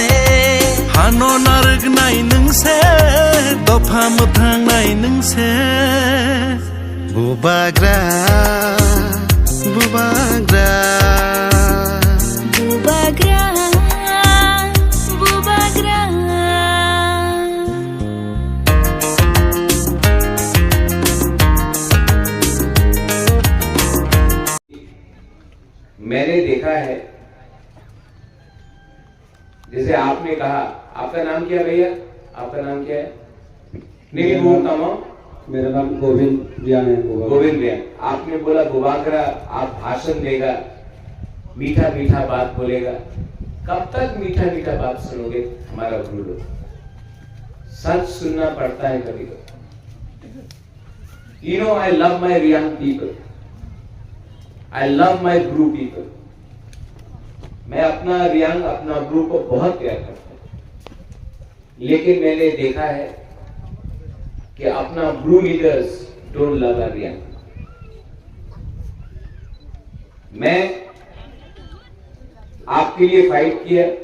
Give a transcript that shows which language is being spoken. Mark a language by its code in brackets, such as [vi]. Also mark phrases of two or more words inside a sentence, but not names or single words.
[ria] Hano narg nai nengse, dop hamutang nai nengse. Bubagra, Bubagra, Bubagra, Bubagra. [hi] मैंने देखा है, जैसे आपने कहा, आपका नाम क्या भैया? आपका नाम क्या है? नहीं बोलता हूँ। मेरा नाम गोविंद रियान है। गोविंद रियान। आपने बोला बुबागरा, आप भाषण देगा, मीठा मीठा बात बोलेगा। कब तक मीठा मीठा बात सुनोगे हमारा गुरु लोग? सच सुनना पड़ता है कभी कभी। [en] You know, I love my Riyan people. I love my Guru people. [hi] मैं अपना रियांग, अपना गुरु को बहुत प्यार करता हूं, लेकिन मैंने देखा है कि अपना [en] Bru leaders don't love Riang. [hi] मैं आपके लिए फाइट किया।